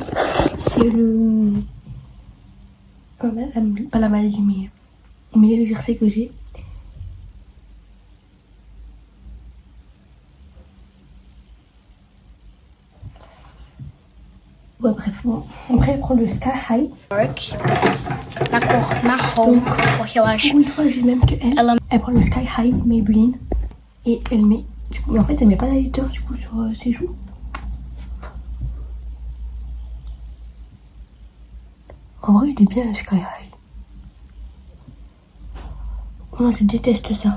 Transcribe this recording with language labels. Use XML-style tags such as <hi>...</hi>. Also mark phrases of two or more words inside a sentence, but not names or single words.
<fr>C'est le... pas la maladie, mais le versé que j'ai. Ouais, bref, bon. Après, elle prend le Sky High.</fr> <pt>Na cor marrom, porque eu acho.</pt> <fr>Une fois, j'ai même que elle prend le Sky High Maybelline et elle met. Mais en fait, elle met pas d'highlighter du coup sur ses joues. En vrai, il est bien le Sky High. Moi, je déteste ça.</fr>